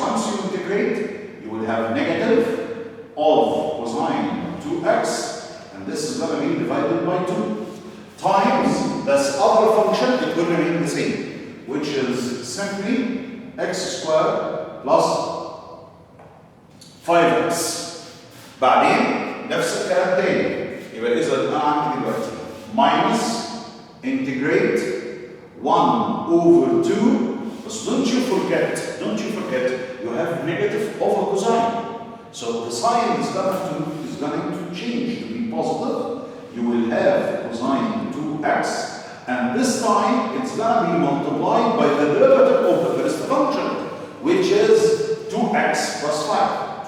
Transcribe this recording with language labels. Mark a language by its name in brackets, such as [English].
[English] Once you integrate, you will have negative of cosine 2x, and this is going to be divided by 2 times this other function. It will remain the same, which is simply x squared plus 5x. [Arabic] بعدين نفس الكلام تاني. يبقى إذا أنا عندي دلوقتي [English] minus integrate 1 over 2. But don't you forget, you have negative over cosine. So the sign is going to change to be positive. You will have cosine 2x, and this time it's going to be multiplied by the derivative of the first function, which is 2x plus 5.